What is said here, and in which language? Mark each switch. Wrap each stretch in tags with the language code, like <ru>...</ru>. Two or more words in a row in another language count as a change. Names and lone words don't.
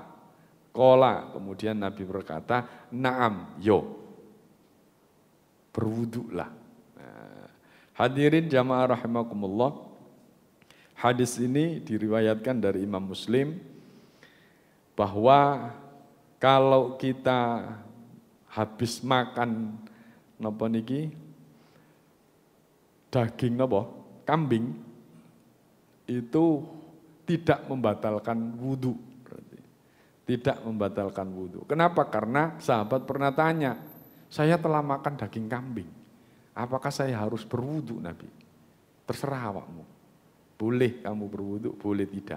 <id>Qala, kemudian Nabi berkata, na'am, yo, berwudulah. Hadirin jamaah rahimakumullah, hadis ini diriwayatkan dari Imam Muslim bahwa kalau kita habis makan</id> <jv>napa niki</jv> <id>daging napa kambing itu tidak membatalkan wudu, berarti tidak membatalkan wudu. Kenapa? Karena sahabat pernah tanya, saya telah makan daging kambing, apakah saya harus berwudu Nabi? Terserah awakmu, boleh kamu berwudu, boleh tidak.</id>